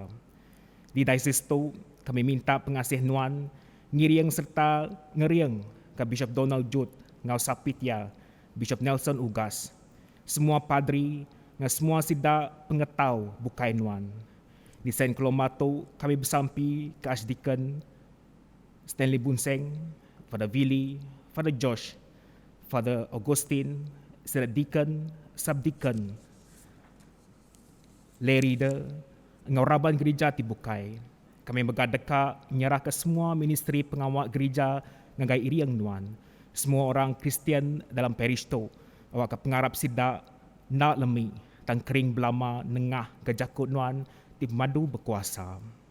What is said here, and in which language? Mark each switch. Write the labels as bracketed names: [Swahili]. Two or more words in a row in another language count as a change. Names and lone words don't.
[Iban] Di daisis tu kami minta pengasih nuan, ngiriang serta ngeriang ke Bishop Donald Jude, ngau Sapitya, Bishop Nelson Ugas, semua padri, dengan semua sida pengetau bukai nuan. Di Saint Colomato, kami bersampi ke Archdeacon Stanley Bunseng, Father Willie, Father Josh, Father Augustine, sida [English] deacon, subdeacon, lay reader, [Iban] ngau raban gereja ti bukai. Kami megadeka menyerah ke semua ministri pengawal gereja ngagai iriang nuan. Semua orang Kristian dalam parish tu, awak ke pengarap sida nak lemi, tang kering belama nengah ke jakut nuan di madu berkuasa.